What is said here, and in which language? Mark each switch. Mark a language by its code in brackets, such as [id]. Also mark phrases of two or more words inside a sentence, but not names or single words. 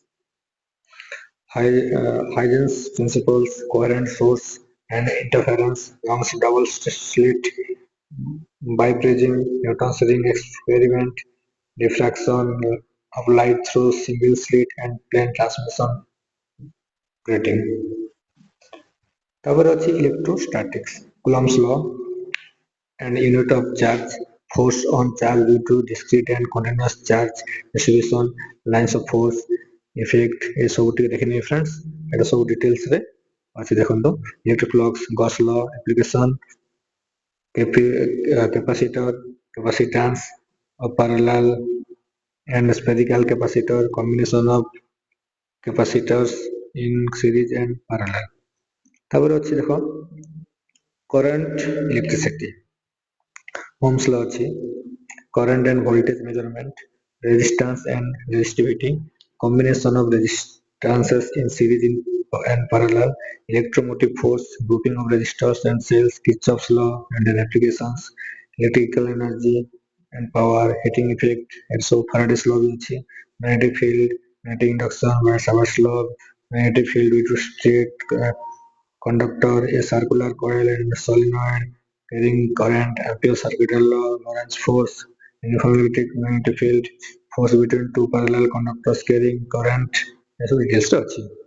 [en] Huygens principles, coherent source and interference, Young's double slit, biphasing, Newton's ring experiment, diffraction of light through single slit and plane transmission grating। [or] ତାପରେ ଅଛି [en] electrostatics, Coulomb's law and unit of charge, force on charge due to discrete and continuous charge distribution, lines of force, effect, [or] ଏ ସବୁ ଟିକେ ଦେଖିନେବେ friends। ଏଟା ସବୁ details ରେ ଅଛି ଦେଖନ୍ତୁ। [en] electric flux, Gauss law, application, capacitor, capacitance of parallel and spherical capacitor, combination of capacitors in series and parallel। [or] ତାପରେ ଅଛି ଦେଖ [en] current, electricity, Ohm's law ଅଛି, current and voltage measurement, resistance and resistivity, combination of resistances in series and parallel, electromotive force, grouping of resistors and cells, Kirchhoff's law and their applications, electrical energy and power, heating effect, and so Faraday's law भी ଅଛି, magnetic field, magnetic induction, Savage's law, magnetic field due to straight conductor, a circular coil and solenoid carrying current, Ampere's circuitous law, Lorentz force, uniform magnetic field, force between two parallel conductors carrying current, [or] ଏସବୁ details ଟା ଅଛି।